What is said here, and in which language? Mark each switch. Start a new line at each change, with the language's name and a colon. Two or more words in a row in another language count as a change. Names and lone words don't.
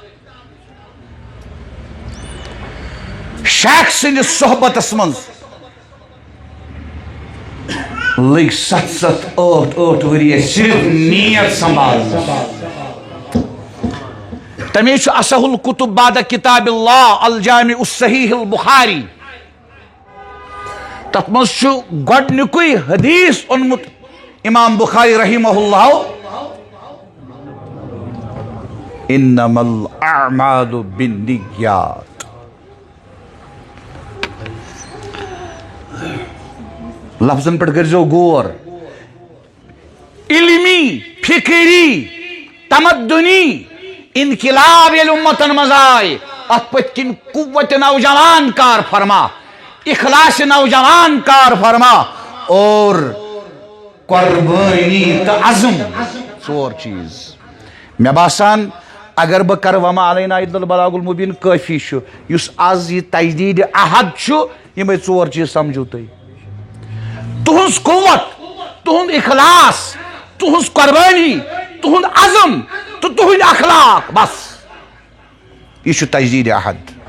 Kashmiri: شیخ سٕنٛدِس صحبتس منٛز لٔگۍ 7-8 ؤری اَسہِ صرف نیت سنبھالنس تمے چھُ
Arabic: اصح الکتب بعد کتاب اللہ الجامع الصحیح البخاری
Kashmiri: تتھ منٛز چھُ گۄڈنیُکُے حدیث اوٚنمُت امام بخاری
Arabic: رحمہ اللہ انما الاعمال بالنیات
Kashmiri: لفظن پٮ۪ٹھ کٔرۍزیو غور علمی فکری تمدنی انقلاب ییٚلہِ اُمتن منٛز آے اتھ پٔتھۍ کِنۍ قوت نوجوان کار فرما اخلاص نوجوان کار فرما اور قربانی تہٕ عزم ژور چیز مےٚ باسان اگر بہٕ کرٕ
Arabic: وما علینا الا البلاغ المبین
Kashmiri: کٲفی چھُ یُس آز یہِ تجدیٖدِ عہد چھُ یِمے ژور چیٖز سمجھو تُہۍ تُہنٛز قوت تُہنٛد اخلاص تُہنٛز قۄربٲنی تُہنٛد عزم تہٕ تُہنٛدۍ اخلاق بس یہ چھُ تجدیٖدِ عہد